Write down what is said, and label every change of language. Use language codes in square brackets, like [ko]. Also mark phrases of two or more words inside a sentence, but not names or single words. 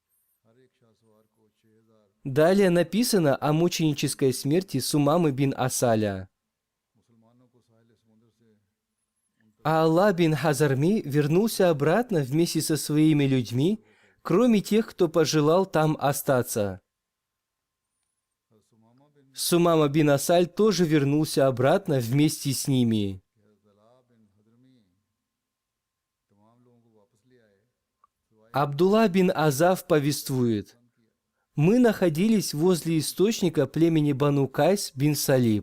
[ru] Далее написано о мученической смерти Сумамы бин Асаля. А Аллах бин Хазарми вернулся обратно вместе со своими людьми, кроме тех, кто пожелал там остаться. Сумама бин Асаль тоже вернулся обратно вместе с ними. Абдулла бин Азав повествует: «Мы находились возле источника племени Бану Кайс бин Салиб.